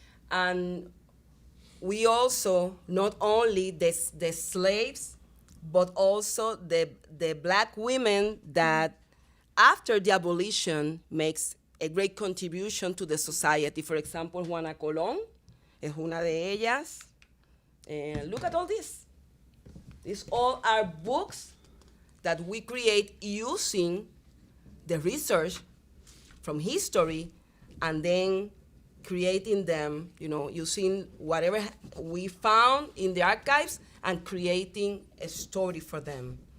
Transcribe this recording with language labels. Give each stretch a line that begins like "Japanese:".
English: And we also not only the slaves, but also the black women that after the abolition makes a great contribution to the society. For example,
Spanish: Juana Colón es una de ellas.
English: And look at all this. These all are books that we create using the research from history and then creating them, using whatever we found in the archives and creating a story for them.